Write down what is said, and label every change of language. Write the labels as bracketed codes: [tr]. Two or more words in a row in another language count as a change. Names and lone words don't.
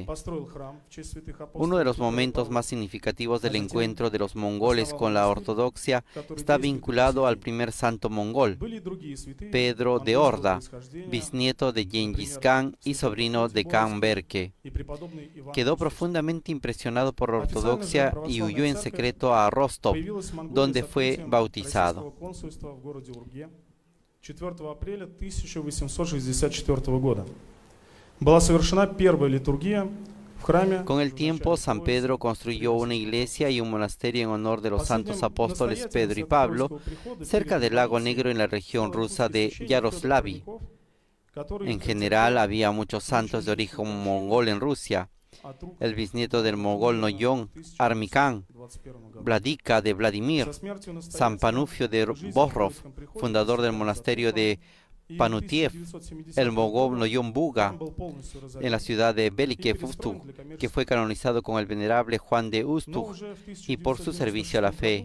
[es] Uno de los momentos más significativos del encuentro de los mongoles con la ortodoxia está vinculado al primer santo mongol, Pedro de Orda, bisnieto de Gengis Khan y sobrino de Khan Berke. Quedó profundamente impresionado por la ortodoxia y huyó en secreto a Rostov, donde fue bautizado. [ru] 4 апреля 1864 года. Была совершена первая литургия в храме. [es] Con el tiempo, San Pedro construyó una iglesia y un monasterio en honor de los santos apóstoles Pedro y Pablo, cerca del lago Negro en la región rusa de Yaroslavl. En general, había muchos santos de origen mongol en Rusia. El bisnieto del mongol Noyon, Armikán, Vladika de Vladimir, San Panufio de Bohrov, fundador del monasterio de Panutiev, el mongol Noyon Buga, en la ciudad de Belikev Ustug, que fue canonizado con el venerable Juan de Ustug y por su servicio a la fe.